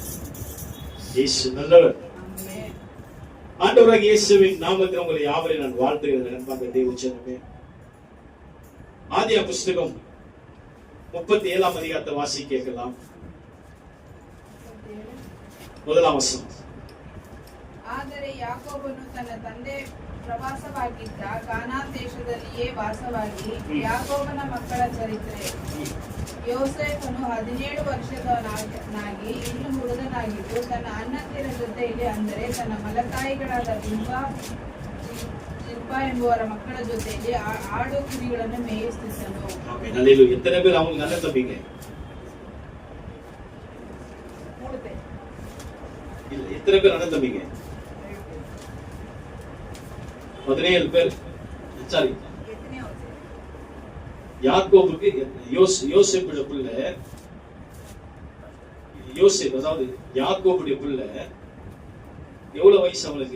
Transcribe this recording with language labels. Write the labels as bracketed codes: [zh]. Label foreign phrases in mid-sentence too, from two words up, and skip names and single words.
[ta] இயேசு நல்லவர். ஆமென். ஆண்டவராகிய இயேசுவின் நாமத்தில் உங்களை யாவரையும் நான் வாழ்த்துகிறேன். அன்பார்ந்த தேவ ஜனமே, ஆதியா புஸ்தகம் 37ஆம் அதிகாரத்தை வாசி கேட்கலாம். 1ஆம் வசனம். [kn] ಆದರೆ ಯಾಕೋಬನು ತನ್ನ ತಂದೆ ಪ್ರವಾಸವಾಗಿದ್ದ ಕಾನಾನ್ ದೇಶದಲ್ಲಿಯೇ ವಾಸವಾಗಿ ಯಾಕೋಬನ ಮಕ್ಕಳ ಚರಿತ್ರೆ. ಯೋಸೇಫನು 17 ವರ್ಷದವನಾಗಿ ಇನ್ನು ಹುಡುಗನಾಗಿದ್ದು ತನ್ನ ಅಣ್ಣಂದಿರ ಜೊತೆಯಲ್ಲಿ, ಅಂದರೆ ತನ್ನ ಮಲತಾಯಿಗಳಾದ ಜಿಲ್ಪಾ ಎಂಬುವರ ಮಕ್ಕಳ ಜೊತೆಯಲ್ಲಿ ಆಡು ಕುರಿಗಳನ್ನು ಮೇಯಿಸುತ್ತಿದ್ದನು. [ta] எத்தனை பேர் அவங்க நல்ல தம்பிங்க? இல்ல, எத்தனை பேர் அண்ணன் தம்பிங்க? 17 பேர். சாரி, யாக்கோபுக்கு யோசேப்புடைய பிள்ளை, யோசேப் அதாவது யாக்கோபுடைய பிள்ளை எவ்வளவு வயசு அவனுக்கு?